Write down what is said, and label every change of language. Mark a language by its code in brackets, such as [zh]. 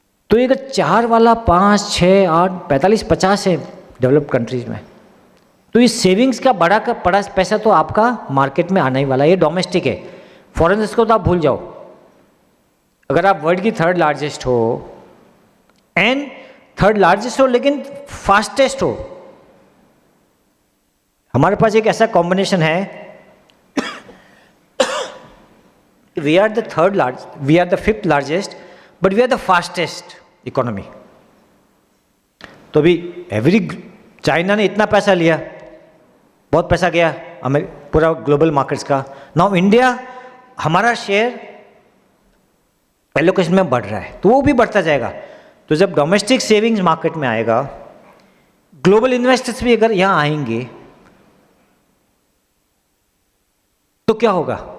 [hi] तो ये अगर 4 वाला 5, 6, 8, 45, 50 है डेवलप्ड कंट्रीज में, तो ये सेविंग्स का बड़ा पैसा तो आपका मार्केट में आना ही वाला है। ये डोमेस्टिक है, फॉरेन इसको तो आप भूल जाओ। अगर आप वर्ल्ड की 3rd लार्जेस्ट हो एंड 3rd लार्जेस्ट हो लेकिन फास्टेस्ट हो, हमारे पास एक ऐसा कॉम्बिनेशन है [en] we are the we are the 5th largest, but we are the fastest economy. [hi] तो अभी चाइना ने इतना पैसा लिया, बहुत पैसा गया पूरा ग्लोबल मार्केट्स का. नाउ इंडिया, हमारा शेयर एलोकेशन में बढ़ रहा है, तो वो भी बढ़ता जाएगा. तो जब डोमेस्टिक सेविंग्स मार्केट में आएगा, ग्लोबल इन्वेस्टर्स भी अगर यहाँ आएंगे, तो क्या होगा?